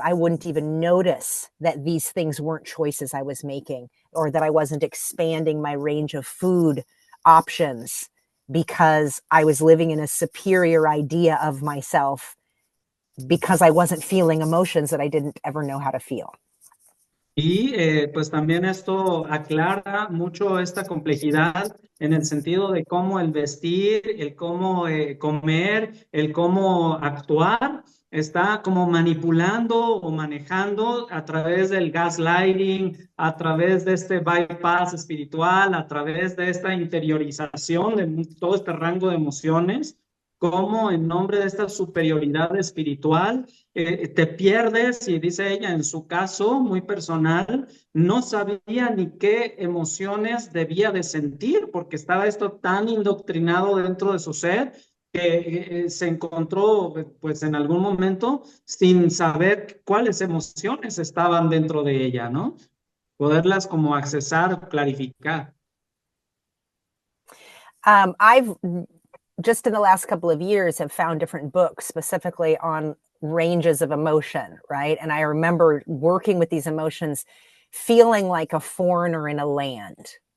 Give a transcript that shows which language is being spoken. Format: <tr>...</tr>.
<en>I wouldn't even notice that these things weren't choices I was making, or that I wasn't expanding my range of food options because I was living in a superior idea of myself because I wasn't feeling emotions that I didn't ever know how to feel.</en> <es>Y pues también esto aclara mucho esta complejidad en el sentido de cómo el vestir, el cómo comer, el cómo actuar, está como manipulando o manejando a través del gaslighting, a través de este bypass espiritual, a través de esta interiorización de todo este rango de emociones, cómo en nombre de esta superioridad espiritual te pierdes, y dice ella en su caso muy personal, no sabía ni qué emociones debía de sentir porque estaba esto tan indoctrinado dentro de su ser que se encontró pues en algún momento sin saber cuáles emociones estaban dentro de ella, ¿no? Poderlas como accesar, clarificar.</es> <en>I've just in the last couple of years have found different books specifically on ranges of emotion, right? And I remember working with these emotions, feeling like a foreigner in a land.</en>